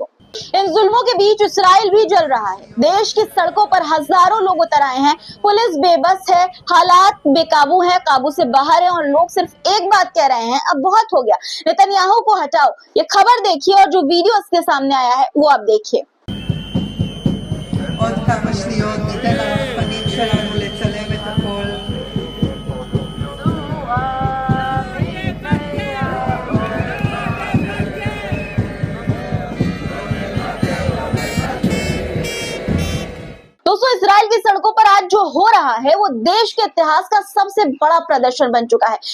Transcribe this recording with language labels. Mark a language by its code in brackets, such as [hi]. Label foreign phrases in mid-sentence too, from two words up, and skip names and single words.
[hi] इन जुल्मों के बीच इस्राइल भी जल रहा है। देश की सड़कों पर हजारों लोग उतर आए हैं। पुलिस बेबस है, हालात बेकाबू हैं, काबू से बाहर है और लोग सिर्फ एक बात कह रहे हैं, अब बहुत हो गया, नेतन्याहू को हटाओ। ये खबर देखिए और जो वीडियो इसके सामने आया है वो आप देखिए। [he] עוד כמה שניות ניתן לרחפנים שלנו לצלם את הכל. [hi] दोस्तों इस्राइल की सड़कों पर आज जो हो रहा है वो देश के इतिहास का सबसे बड़ा प्रदर्शन बन चुका है।